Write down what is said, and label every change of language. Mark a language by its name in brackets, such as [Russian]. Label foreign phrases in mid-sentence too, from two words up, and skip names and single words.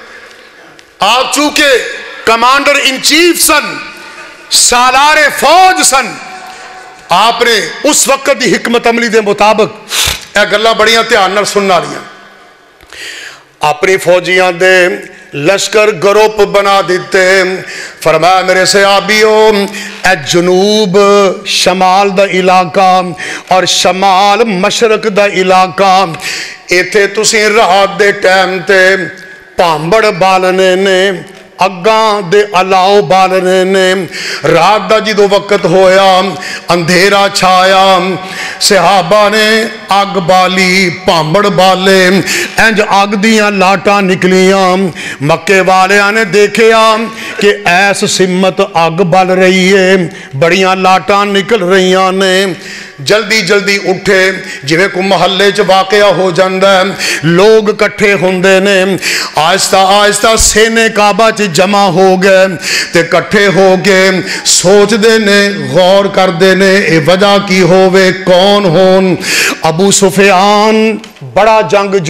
[Punjabi] آپ چونکہ [English] commander in chief [Punjabi] سن سالار فوج سن آپ نے اس وقت دی حکمت عملی دے مطابق اے گلہ بڑیاں دھیان نال سننا لیاں اپنی فوجیاں دے لشکر گروپ بنا دیتے فرمایا میرے صحابیوں اے جنوب شمال دا علاقہ اور شمال مشرق دا علاقہ ایتھے تسی رات دے ٹائم تے پامبڑ بالنے نے اگاں دے علاؤ بالنے نے رات دا جدو وقت ہویا اندھیرا چھایا صحابہ نے آگ بالی پامبڑ بالے انج آگ دیاں لاٹاں نکلیاں مکے والیاں نے دیکھیا کہ ایس سمت آگ بال رہی ہے بڑیاں لاٹاں نکل رہیاں نے جلدی جلدی اٹھے جویں کو محلے چ واقعہ ہو جاندہ ہے لوگ کٹھے ہوندے نے آہستہ آہستہ سینے کعبہ چ جمع ہو گئے تے کٹھے ہو گئے سوچ دے نے غور کر دے نے اے وجہ کی ہووے کون ہون ابو سفیان بڑا جنگجو